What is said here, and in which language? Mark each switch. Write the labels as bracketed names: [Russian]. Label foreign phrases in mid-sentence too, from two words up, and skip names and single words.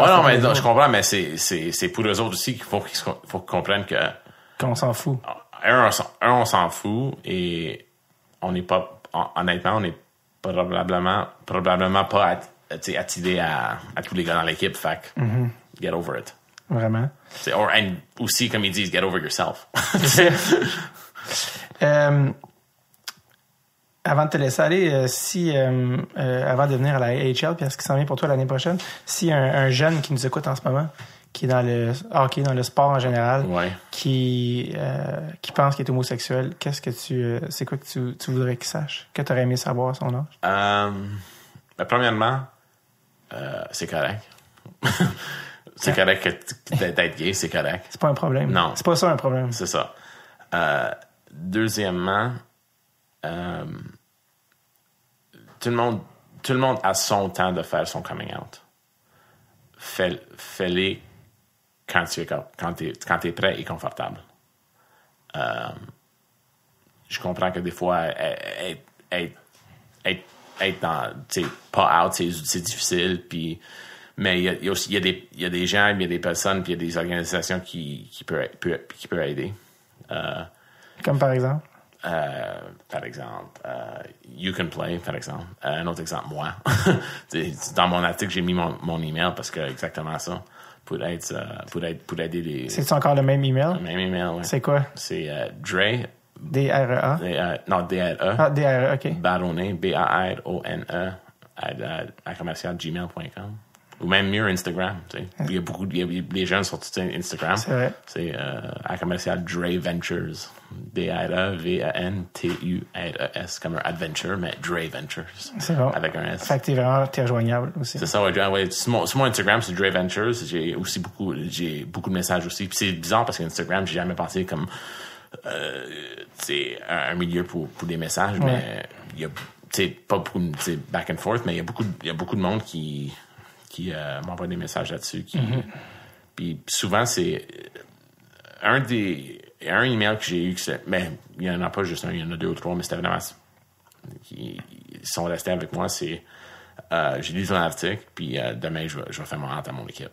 [French] Non, mais je comprends, mais c'est pour eux autres aussi qu'il faut qu'ils comprennent qu'on s'en fout. On s'en fout et on n'est pas, honnêtement, on n'est probablement pas attiré à tous les gars dans l'équipe. [English] Fait get over it. [French] Vraiment. And aussi, comme ils disent, [English] get over yourself. [French] Avant de te laisser aller, avant de venir à la AHL, puis à ce qui s'en vient pour toi l'année prochaine, si un jeune qui nous écoute en ce moment, qui est dans le hockey, dans le sport en général, qui pense qu'il est homosexuel, c'est quoi que tu voudrais qu'il sache? Que tu aurais aimé savoir à son âge? Premièrement, c'est correct. C'est correct d'être gay, c'est correct. C'est pas un problème. Non. C'est pas ça un problème. C'est ça. Deuxièmement, tout le monde a son temps de faire son [English] coming out. [French] Fais-les quand t'es prêt et confortable. Je comprends que des fois, être dans, pas out, c'est difficile, puis, mais il y a des gens, il y a des personnes, puis il y a des organisations qui peuvent aider. Comme par exemple? You Can Play, par exemple. Un autre exemple, moi. Dans mon article, j'ai mis mon email parce que exactement ça. Pour aider les... C'est encore le même email? Le même email, oui. C'est quoi? C'est Dre. D-R-E-A? Non, D-R-E. Ah, D-R-E, OK. Baronnet, B-A-R-O-N-E, à commercial@gmail.com. Ou même mieux, Instagram. Tu sais. Il y a les jeunes sont tous Instagram. C'est vrai. C'est à commercial Dre Ventures. D-R-E-V-E-N-T-U-R-E-S. Comme un adventure, mais Dre Ventures. C'est bon. Avec un S. Fait que t'es rejoignable aussi. C'est ça, ouais. Sur mon Instagram, c'est Dre Ventures. J'ai beaucoup de messages aussi. Puis c'est bizarre parce qu'Instagram, j'ai jamais pensé comme c'est un milieu pour des messages, mais il y a pas beaucoup de [English] back and forth, [French] mais il y a beaucoup de monde qui m'envoie des messages là-dessus. Puis souvent, c'est un email que j'ai eu, mais il n'y en a pas juste un, il y en a 2 ou 3, mais c'était vraiment qui sont restés avec moi, c'est j'ai lu ton article, puis demain, je vais faire mon rente à mon équipe.